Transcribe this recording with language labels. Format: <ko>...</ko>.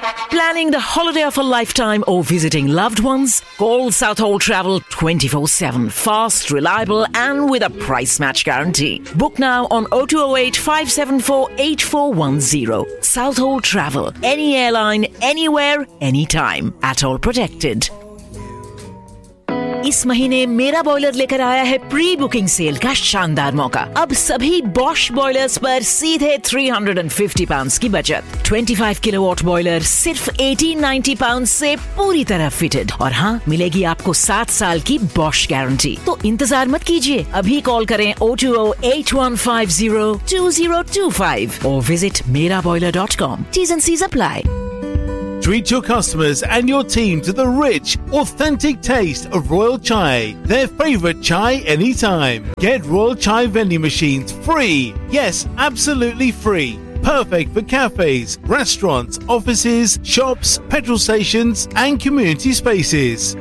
<en>Planning the holiday of a lifetime or visiting loved ones? Call South Hall Travel 24/7. Fast, reliable and with a price match guarantee. Book now on 0208-574-8410. South Hall Travel. Any airline, anywhere, anytime. At all protected.</en> <hi>इस महीने मेरा boiler लेकर आया है pre booking cell का शानदार मौका. अब सभी बॉश बॉयलर्स पर सीधे £350 की बचत. 25 किलोवाट बॉयलर सिर्फ £1,890 से पूरी तरह फिटेड. और हाँ, मिलेगी आपको 7 साल की बॉश गारंटी. तो इंतजार मत कीजिए, अभी कॉल करें 0208150 2025 और visit meraboiler.com.</hi> <en>T's and C's apply. Treat your customers and your team to the rich, authentic taste of Royal Chai, their favorite chai anytime. Get Royal Chai vending machines free. Yes, absolutely free. Perfect for cafes, restaurants, offices, shops, petrol stations and community spaces.</en>